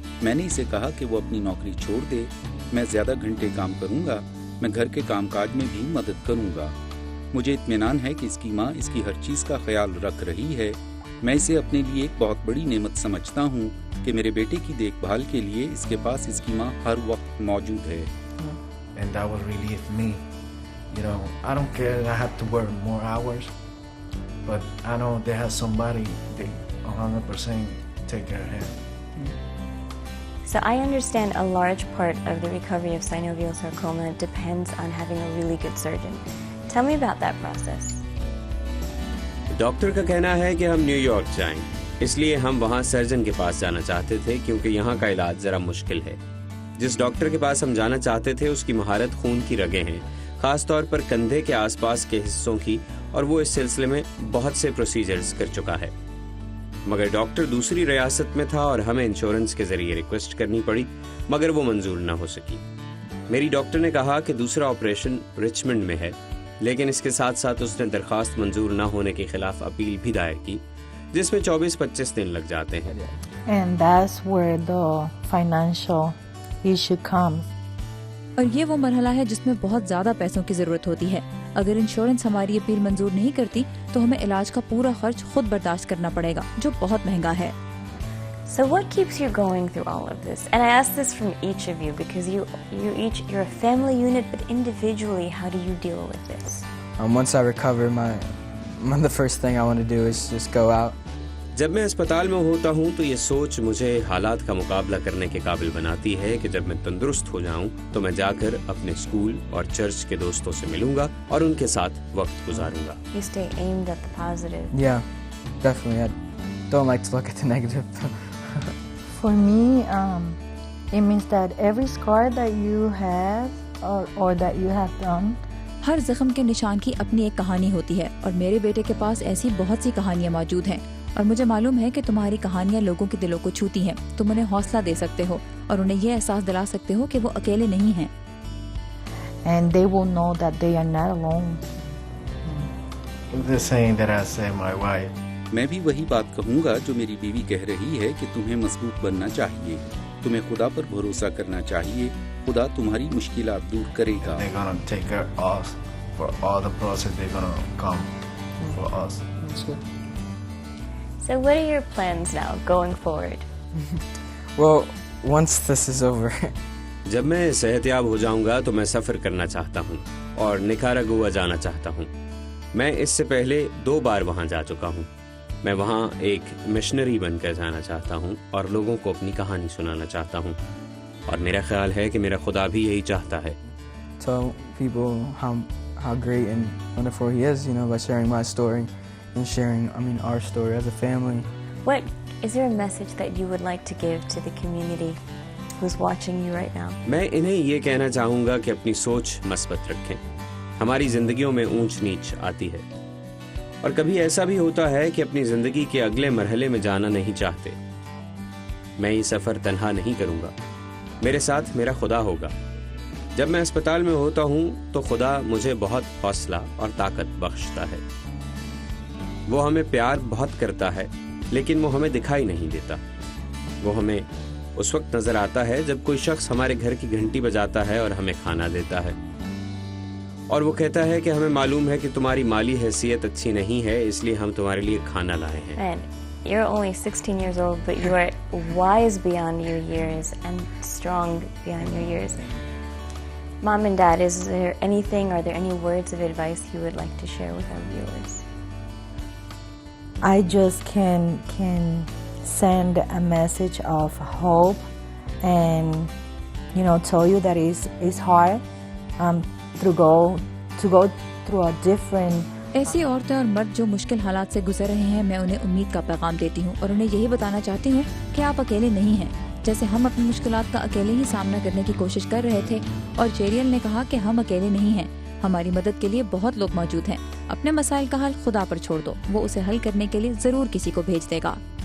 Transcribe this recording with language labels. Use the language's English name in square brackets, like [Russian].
[Hindi] मैंने इसे कहा कि वो अपनी नौकरी छोड़ दे, मैं ज़्यादा घंटे काम करूँगा, मैं घर के कामकाज में भी मदद करूँगा। मुझे इत्मीनान है कि इसकी माँ इसकी हर चीज़ का ख्याल रख रही है। मैं इसे अपने लिए एक बहुत बड़ी नेमत समझता हूँ कि मेरे बेटे की देखभाल के लिए इसके पास इसकी माँ हर वक्त मौजूद है। [English] And that will relieve me. I don't care that I have to work more hours, but I know they have somebody, they 100% take care of him. So I understand a large part of the recovery of synovial sarcoma depends on having a really good surgeon. Tell me about that process. [Hindi] Doctor का कहना है कि हम New York जाएं, इसलिए हम वहां surgeon के पास जाना चाहते थे क्योंकि यहाँ का इलाज जरा मुश्किल है। जिस डॉक्टर के पास हम जाना चाहते थे उसकी महारत खून की रगें हैं, खास तौर पर कंधे के आसपास के हिस्सों की, और वो इस सिलसिले में बहुत से प्रोसीजर्स कर चुका है। मगर डॉक्टर दूसरी रियासत में था और हमें इंश्योरेंस के जरिए रिक्वेस्ट करनी पड़ी, मगर वो मंजूर न हो सकी। मेरी डॉक्टर ने कहा कि दूसरा ऑपरेशन रिचमंड में है, लेकिन इसके साथ साथ उसने दरखास्त मंजूर न होने के खिलाफ अपील भी दायर की, जिसमें 24-25 दिन लग जाते हैं। [English] And that's where the financial issue comes. [Hindi] और ये वो मरहला है जिसमें बहुत ज्यादा पैसों की जरूरत होती है। अगर इंश्योरेंस हमारी अपील मंजूर नहीं करती तो हमें इलाज का पूरा खर्च खुद बर्दाश्त करना पड़ेगा, जो बहुत महंगा है। [English] So what keeps you going through all of this? And I ask this from each of you because you're a family unit, but individually, how do you deal with this? Once I recover, the first thing I want to do is just go out. [Hindi] जब मैं अस्पताल में होता हूँ तो ये सोच मुझे हालात का मुकाबला करने के काबिल बनाती है कि जब मैं तंदुरुस्त हो जाऊँ तो मैं जाकर अपने स्कूल और चर्च के दोस्तों से मिलूंगा और उनके साथ वक्त गुजारूंगा। [English] You stay aimed at the positive. Yeah, definitely. I don't like to look at the negative. For me, it means that every scar that you have or that you have done, [Hindi] हर जख्म के निशान की अपनी एक कहानी होती है और मेरे बेटे के पास ऐसी बहुत सी कहानियाँ मौजूद हैं और मुझे मालूम है कि तुम्हारी कहानियाँ लोगों के दिलों को छूती हैं। तुम उन्हें हौसला दे सकते हो और उन्हें यह एहसास दिला सकते हो कि वो अकेले नहीं हैं। [English] And they will know that they are not alone. The same that I say my wife. [Hindi] मैं भी वही बात कहूँगा जो मेरी बीवी कह रही है कि तुम्हें मजबूत बनना चाहिए, तुम्हें खुदा पर भरोसा करना चाहिए, खुदा तुम्हारी मुश्किलात दूर करेगा। [English] They're gonna take care of us for all the process. They're gonna come for us. So what are your plans now going forward? Well, once this is over. [Hindi] जब मैं सेहतयाब हो जाऊंगा तो मैं सफर करना चाहता हूँ और निकारागुआ जाना चाहता हूँ। मैं इससे पहले 2 बार वहाँ जा चुका हूँ। मैं वहाँ एक मिशनरी बनकर जाना चाहता हूँ और लोगों को अपनी कहानी सुनाना चाहता हूँ, और मेरा ख्याल है कि मेरा खुदा भी यही चाहता है। [English] Tell people how great and wonderful he is, by sharing my story and sharing, our story as a family. Is there a message that you would like to give to the community who's watching you right now? [Hindi] मैं इन्हें ये कहना चाहूँगा कि अपनी सोच मस्बत रखें। हमारी जिंदगियों में ऊंच नीच आती है और कभी ऐसा भी होता है कि अपनी जिंदगी के अगले मरहले में जाना नहीं चाहते। मैं ये सफर तन्हा नहीं करूँगा। मेरे साथ मेरा खुदा होगा। जब मैं अस्पताल में होता हूँ तो खुदा मुझे बहुत हौसला और ताकत बख्शता है। वो हमें प्यार बहुत करता है, लेकिन वो हमें दिखाई नहीं देता। वो हमें उस वक्त नजर आता है जब कोई शख्स हमारे घर की घंटी बजाता है और हमें खाना देता है, और वो कहता है कि हमें मालूम है कि तुम्हारी माली हैसियत अच्छी नहीं है, इसलिए हम तुम्हारे लिए खाना लाए हैं। [English] Man, you're only 16 years old, but you are wise beyond your years and strong beyond your years. Mom and Dad, is there anything, are there any words of advice you would like to share with our viewers? I just can send a message of hope and tell you that it's hard to go through a different. [Hindi] ऐसी औरतें और मर्द जो मुश्किल हालात से गुजर रहे हैं, मैं उन्हें उम्मीद का पैगाम देती हूँ और उन्हें यही बताना चाहती हूँ कि आप अकेले नहीं हैं। जैसे हम अपनी मुश्किलात का अकेले ही सामना करने की कोशिश कर रहे थे, और जेरियल ने कहा कि हम अकेले नहीं हैं, हमारी मदद के लिए बहुत लोग मौजूद हैं। अपने मसाइल का हल खुदा पर छोड़ दो, वो उसे हल करने के लिए जरूर किसी को भेज देगा।